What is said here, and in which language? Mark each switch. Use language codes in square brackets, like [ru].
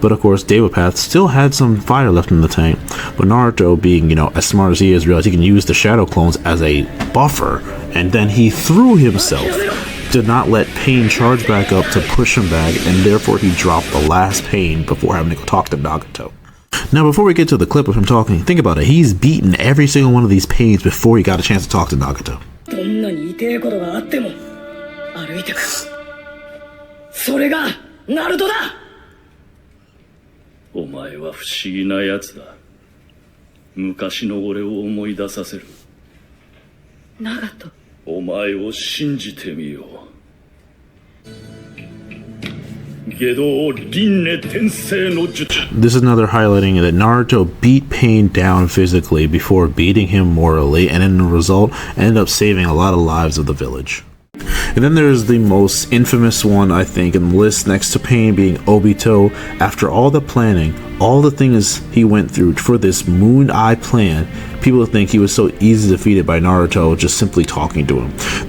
[en] But of course, Deva Path still had some fire left in the tank, but Naruto, being, as smart as he is, realized he can use the shadow clones as a buffer, and then he threw himself. Did not let Pain charge back up to push him back, and therefore he dropped the last Pain before having to go talk to Nagato. Now, before we get to the clip of him talking, think about it. He's beaten every single one of these Pains before he got a chance to talk to Nagato. [ja] どんなに痛いことがあっても歩いてくそれがナルトだお前は不思議なやつだ昔の俺を思い出させるナガトお前を信じてみよう下道輪廻転生の術 [en] This is another highlighting that Naruto beat Pain down physically before beating him morally, and in the result ended up saving a lot of lives of the village. And then there's the most infamous one, I think, in the list next to Pain, being Obito. After all the planning, all the things he went through for this Moon Eye plan, people think he was so easily defeated by Naruto just simply talking to him.